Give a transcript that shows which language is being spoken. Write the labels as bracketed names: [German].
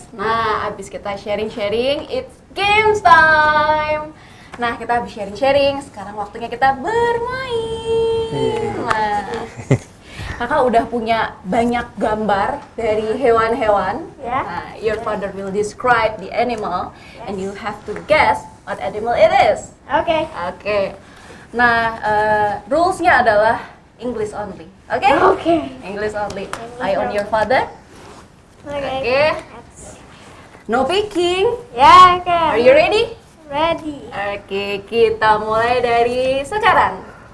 [Indonesian] Nah, abis kita sharing-sharing, [English] it's games time. [Indonesian] Nah, kita habis sharing-sharing, sekarang waktunya kita bermain. Nah, kakak udah punya banyak gambar dari hewan-hewan. [English] Yeah. Nah, your father will describe the animal, and you have to guess what animal it is. Okay. [Indonesian] Oke. Nah, rules-nya adalah [English] English only. [Indonesian] Oke? [English] Okay. English only. Eye on your father. Okay. Oke. No picking. Yeah, okay. Are you ready? Ready. [Indonesian] Oke, kita mulai dari sekarang.